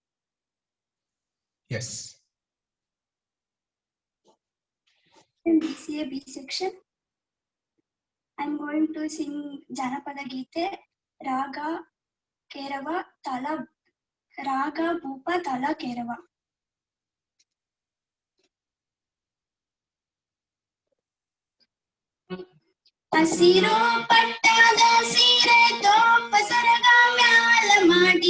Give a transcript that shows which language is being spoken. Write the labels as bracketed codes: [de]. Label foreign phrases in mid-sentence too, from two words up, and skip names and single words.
[en] Yes. In BCA B section, I'm going to sing Janapada Gite, Raga Kerava, Tala, Raga Bhupa Tala Kerava. [kn] ಹಸಿರು ಪಟ್ಟದ ಸೀರೆ ತೋಪ ಸರಗ ಮ್ಯಾಲ ಮಾಡಿ